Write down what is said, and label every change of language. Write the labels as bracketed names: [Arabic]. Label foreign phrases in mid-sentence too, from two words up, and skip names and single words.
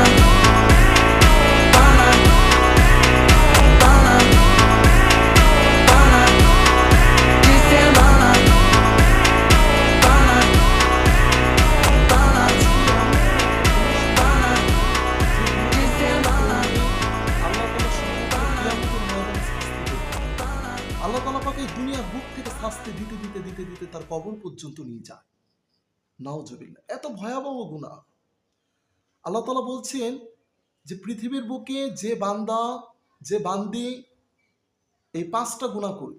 [Bangla] Bana, bana, bana de semana. Bana, bana, bana de semana. আল্লাহ তাআলা পাকে দুনিয়ার বুক থেকে শাস্তি দিতে দিতে দিতে দিতে তার কবর পর্যন্ত নিয়ে যায়। নাউজুবিল্লাহ, এত ভয়াবহ গুনাহ। আল্লাহ তাআলা বলছেন যে পৃথিবীর বুকে যে বান্দা যে বান্দি এই পাঁচটা গুনাহ করবে।